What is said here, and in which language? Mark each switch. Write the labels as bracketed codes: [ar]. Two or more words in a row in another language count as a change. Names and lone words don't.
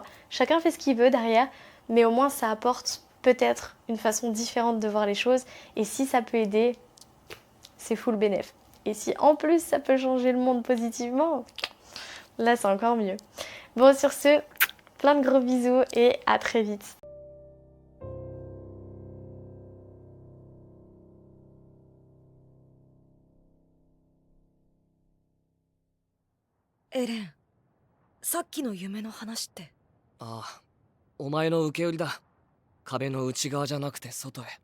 [fr] Chacun fait ce qu'il veut derrière, mais au moins ça apporte peut-être une façon différente de voir les choses, et si ça peut aider, c'est full bénéf. Et si en plus ça peut changer le monde positivement, là c'est encore mieux. Bon, sur ce, plein de gros bisous et à très vite. [ja] Eren, さっきの夢の話って。ああ、お前の受け売りだ。壁の内側じゃなくて外へ。